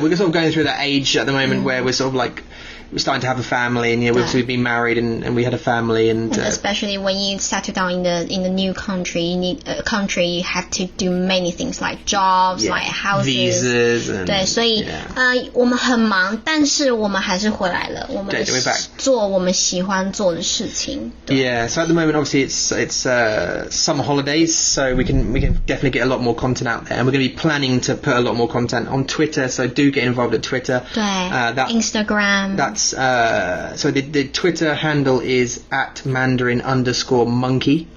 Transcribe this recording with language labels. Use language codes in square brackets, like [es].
[en] We're sort of going through that age at the moment where we're sort of like we're starting to have a family, and we've been married and we had a family, and especially when you settle down in the new country, you have to do many things like jobs, like houses, visas, [zh] 对，所以我们很忙，但是我们还是回来了，我们做我们喜欢做的事情。 [en] Yeah, so at the moment obviously it's summer holidays, so we can definitely get a lot more content out there, and we're going to be planning to put a lot more content on Twitter, so do get involved at Twitter. [zh] 对， Instagram. [en] That's so the Twitter handle is @Mandarin_monkey.